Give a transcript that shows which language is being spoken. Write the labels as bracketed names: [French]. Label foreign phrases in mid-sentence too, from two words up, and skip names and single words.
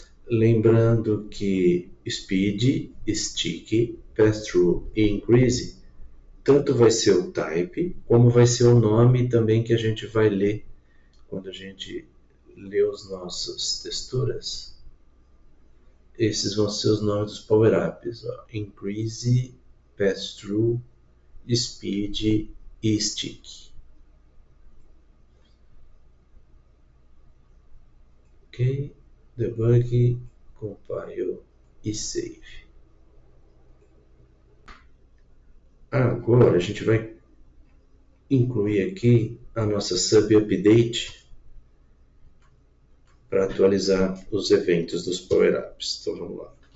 [Portuguese] Lembrando que speed, stick, pass-through e increase tanto vai ser o type, como vai ser o nome também que a gente vai ler quando a gente lê os nossos texturas. Esses vão ser os nomes dos power-ups. Increase, pass-through, speed e stick. [English] Ok, debug, compile e save. [Portuguese] Agora a gente vai incluir aqui a nossa sub update para atualizar os eventos dos power-ups. Então vamos lá.